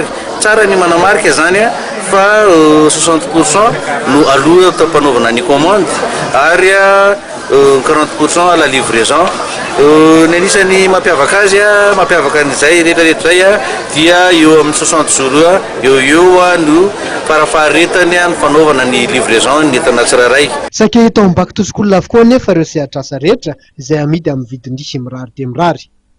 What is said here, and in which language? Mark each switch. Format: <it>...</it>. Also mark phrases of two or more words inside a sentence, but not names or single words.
<mg>Tsara ny manamarika zany fa 60% no aloha atao mpanaovana ny commande ary 40%</mg> <fr>à la livraison.</fr> <mg>Ny anisany mampiavaka azy mampiavaka an'izay rehetrarehetra zay dia eo amin'ny 60 jours eo no farafaharetany ny fanaovana ny livraison ny entana tsirairay. Saika hita ao</mg> <en>back to school</en> <mg>avokoa nefa ireo sehatr'asa rehetra izay amidy amin'ny vidiny mirary dia mirary.</mg>